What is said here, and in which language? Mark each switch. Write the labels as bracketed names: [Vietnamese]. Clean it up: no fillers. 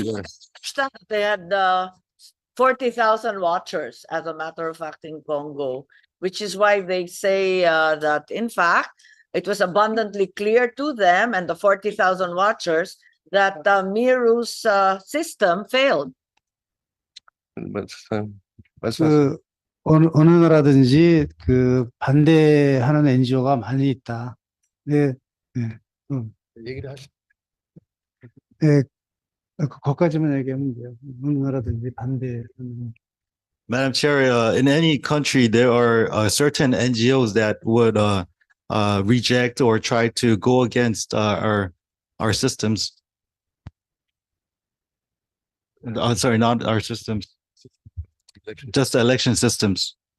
[English] I understand that they had 40,000 watchers, as a matter of fact, in Congo, which is why they say that, in fact, it was abundantly clear to them and the 40,000 watchers that Miru's system failed. [Korean] 그 어느 나라든지 그 반대하는 NGO가 많이 있다. 네, 네, 얘기를 하시. 네, 거기까지만 얘기하면 돼요. 어느 나라든지 반대하는. [English] Madam Chair, in any country, there are certain NGOs that would reject or try to go against our systems. Sorry, not our systems, just the election systems.